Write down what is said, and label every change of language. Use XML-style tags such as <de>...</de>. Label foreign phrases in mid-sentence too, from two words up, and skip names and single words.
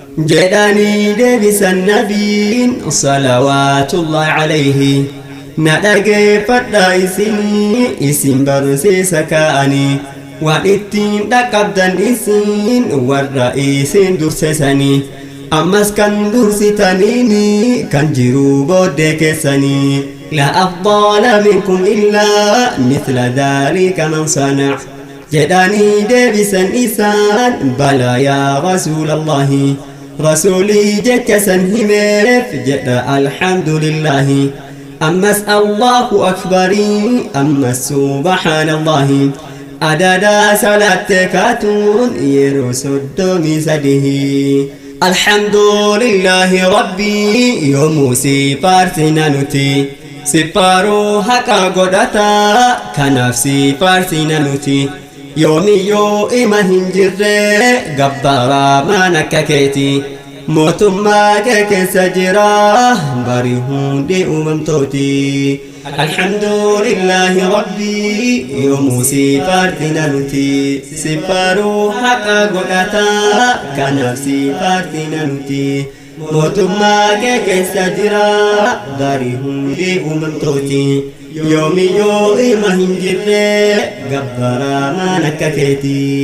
<om>Jedhanii deebisan nabiin,</om> <ar>صلوات الله عليه.</ar> <om>Na dhageeffadhaa isinii, isin barsiisa kaa'anii. Waan ittiin dhaqqabdan isin warra isin dursesanii. Ammas kan dursitaniini, kan jiru booddee keessanii.</om> <ar>لا أفضل منكم إلا مثل ذلك من صنع.</ar> <om>Jedhanii deebisan isaan,</om> <ar>بلى يا رسول الله.</ar> <om>Rasuulii jecha san himeef jedha,</om> <ar>الحمد لله.</ar> <om>Ammas</om> <ar>الله أكبر,</ar> <om>ammas subhaanallahi. Adadaa salaatte kaatuun yeroo soddomii sadihi.</om> <ar>الحمد لله ربي،</ar> <om>yoomuu si faarsina nuti. Si faaruu haqa godhata, kanaaf si faarsina nuti. Yoomiyyuu ima hin jirre, gabbaaraa maan akka keeti. Mootummaa kee keessa jira, bari hundi uumamtooti.</om> <ar>الحمد لله ربي،</ar> <om>yoomuu si faarsina nuti. Si faaruu haqa godhata, kanaaf si faarsina nuti. Mootummaa kee keessa jira, bari hundi uumamtooti. Yoomiyyuu ima hin jirre, gabbaaraa maan akka keeti.</om>